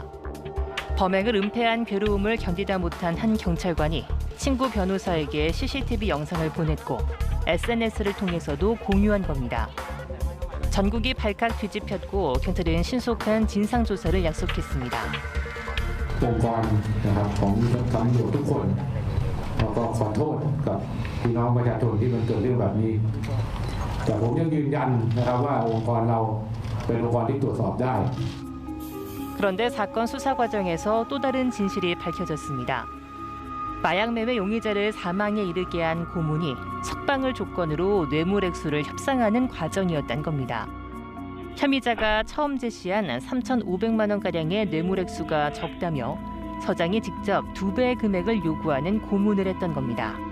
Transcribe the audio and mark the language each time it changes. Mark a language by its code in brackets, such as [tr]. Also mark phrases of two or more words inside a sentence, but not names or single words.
[ko] 범행을 은폐한 괴로움을 견디다 못한 한 경찰관이 친구 변호사에게 CCTV 영상을 보냈고 SNS를 통해서도 공유한 겁니다. 전국이 발칵 뒤집혔고 경찰은 신속한 진상조사를 약속했습니다. [th] องค์กรนะครับของตำรวจทุกคนเราก็ขอโทษกับพี่น้องประชาชนที่มันเกิดเรื่องแบบนี้แต่ผมยังยืนยันนะครับว่าองค์กรเราเป็นองค์กรที่ตรวจสอบได้ [ko] 그런데 사건 수사 과정에서 또 다른 진실이 밝혀졌습니다. 마약 매매 용의자를 사망에 이르게 한 고문이 석방을 조건으로 뇌물 액수를 협상하는 과정이었단 겁니다. 혐의자가 처음 제시한 3,500만 원가량의 뇌물 액수가 적다며 서장이 직접 2배의 금액을 요구하는 고문을 했던 겁니다.